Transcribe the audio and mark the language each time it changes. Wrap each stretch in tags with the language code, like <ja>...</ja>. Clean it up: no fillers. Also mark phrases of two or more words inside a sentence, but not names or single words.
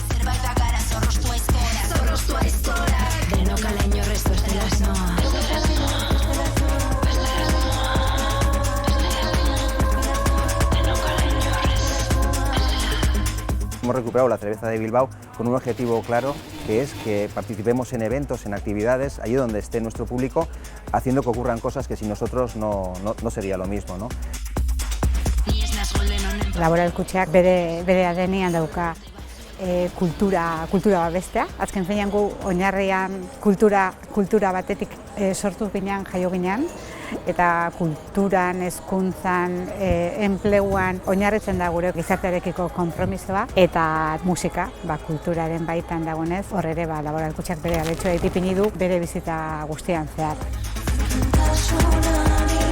<es>Hemos recuperado la cerveza de Bilbao con un objetivo claro, que es que participemos en eventos, en actividades, allí donde esté nuestro público, haciendo que ocurran cosas que sin nosotros no sería lo mismo, ¿no?</es> <eu>Laboral Kutxeak bere ADN-ean dauka kultura babestea. Azken finean gu oinarrian kultura batetik sortu ginean, jaio ginean, eta kulturan, hezkuntzan, enpleguan oinarritzen da gure gizartearekiko konpromisoa, eta musika, kulturaren baitan dagoenez, hor ere Laboral Kutxeak bere aletxoa ipini du bere bizita guztian zehar.</eu>